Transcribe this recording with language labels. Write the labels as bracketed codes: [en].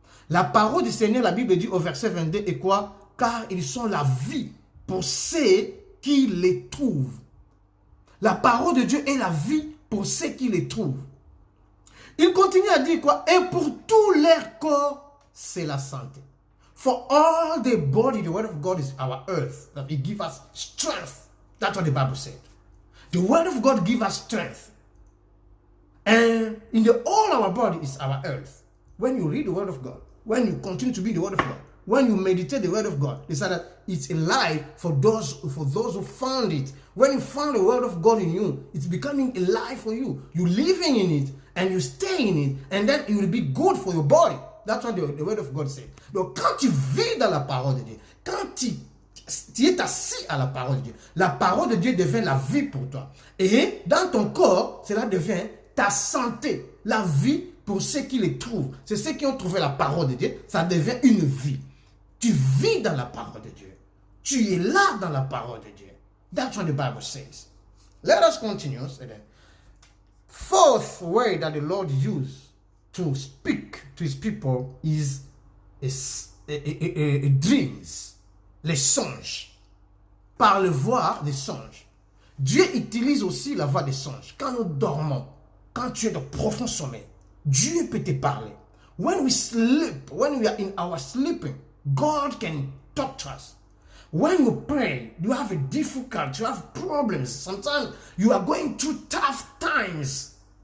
[fr] La parole du Seigneur, la Bible dit au verset 22, est quoi? Car ils sont la vie pour ceux qui les trouvent. La parole de Dieu est la vie pour ceux qui les trouvent. Il continue à dire quoi? Et pour tout leur corps, c'est la santé. [en] For all the body, the word of God is our earth. That it gives us strength. That's what the Bible said. The word of God gives us strength. And in the all our body is our earth. When you read the word of God, when you continue to read the word of God, when you meditate the word of God, they say that it's alive for those who found it. When you found the word of God in you, it's becoming alive for you. You're living in it and you stay in it, and then it will be good for your body. That's what the word of God said. [fr] Donc quand tu vis dans la parole de Dieu, quand tu es assis à la parole de Dieu, la parole de Dieu devient la vie pour toi. Et dans ton corps, cela devient ta santé, la vie pour ceux qui les trouvent. C'est ceux qui ont trouvé la parole de Dieu, ça devient une vie. Tu vis dans la parole de Dieu. Tu es là dans la parole de Dieu. [en] That's what the Bible says. Let us continue. Fourth way that the Lord used to speak to his people is dreams, [fr] les songes. Par le voix des songes. Dieu utilise aussi la voix des songes. Quand nous dormons, quand tu es de profond sommeil, Dieu peut te parler. [en] When we sleep, when we are in our sleeping, God can talk to us. When you pray, you have a difficult, you have problems. Sometimes you are going through tough times.